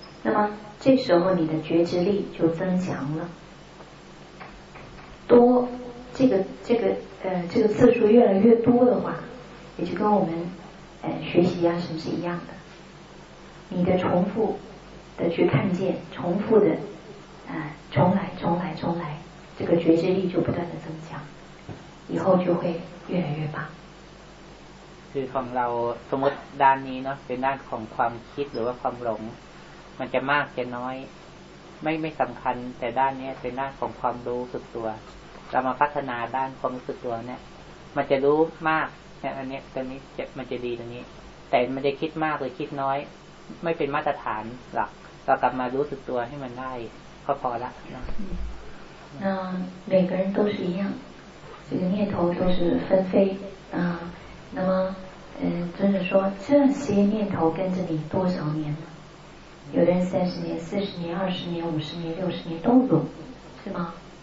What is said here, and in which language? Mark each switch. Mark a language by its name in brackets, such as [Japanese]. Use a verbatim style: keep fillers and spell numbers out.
[Chinese] 那么这时候你的觉知力就增强了，多这个这个呃这个次数越来越多的话，也就跟我们呃学习啊什么是一样的。你的重复的去看见，重复的啊，重来重来重来。这个觉知力就不断的增强，以后就会越来越棒。 [Thai] คือของเราสมมติด้านนี้เนาะเป็นด้านของความคิดหรือว่าความหลงมันจะมากจะน้อยไม่ไม่สำคัญแต่ด้านนี้เป็นด้านของความรู้สึกตัวเรามาพัฒนาด้านความรู้สึกตัวเนี่ยมันจะรู้มากเนี่ยอันนี้ตรงนี้มันจะดีตรงนี้แต่มันจะคิดมากหรือคิดน้อยไม่เป็นมาตรฐานหลักเรากลับมารู้สึกตัวให้มันได้ก็พอละนะ [Chinese] 那每个人都是一样，这个念头都是纷飞啊、呃。那么，嗯、呃，尊者说，这些念头跟着你多少年了？有的人三十年、四十年、二十年、五十年、六十年都有，是吗？